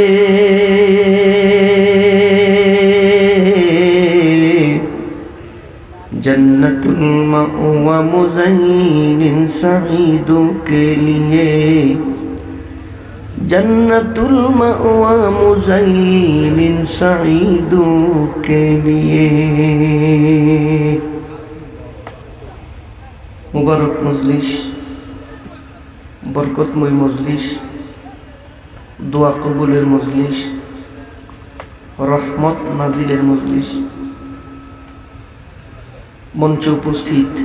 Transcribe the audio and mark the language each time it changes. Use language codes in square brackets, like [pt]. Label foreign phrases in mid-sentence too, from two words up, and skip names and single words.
[ur] جنت المأوى مزین سعیدوں کے لیے جنت المأوى مزین سعیدوں کے لیے [bn] মুবারক মজলিস বরকতময় মজলিস দোয়া কবুলের মজলিস রহমত নাজিলের মজলিস মঞ্চে উপস্থিত